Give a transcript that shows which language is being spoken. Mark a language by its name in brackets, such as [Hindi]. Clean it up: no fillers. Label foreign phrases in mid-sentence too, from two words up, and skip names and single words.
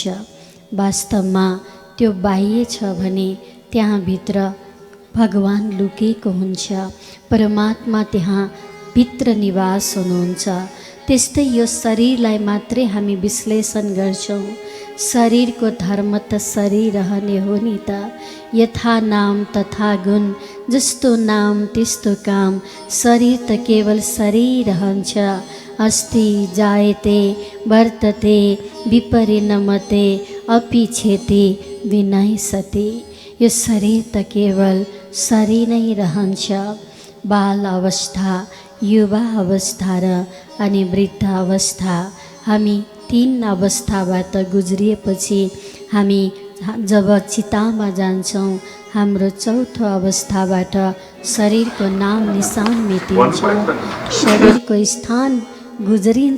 [Nepali] वास्तवमा त्यो बाह्य छ भने त्यहाँभित्र भगवान लुकेको हुन्छ, परमात्मा त्यहाँ भित्र निवास हुनुहुन्छ। त्यस्तै यो शरीरलाई मात्रै हामी विश्लेषण गर्छौँ। शरीरको धर्म त शरीर रहने हो नि त। [Sanskrit] यथा नाम तथा गुण, [Nepali] जस्तो नाम त्यस्तो काम, शरीर त केवल शरीर रहन्छ। [Sanskrit] अस्ति जायते वर्तते विपरिणमते अपि छेति विनश्यति। [Nepali] यो शरीर त केवल शरीर नै रहन्छ। बाल अवस्था, युवा अवस्था र अनि वृद्ध अवस्था, हामी तीन अवस्थाबाट गुज्रिएपछि हामी जब चितामा जान्छौँ, हाम्रो चौथो अवस्थाबाट शरीरको नाम निशान मेटिन्छ, शरीरको स्थान गुज्रिन्छ।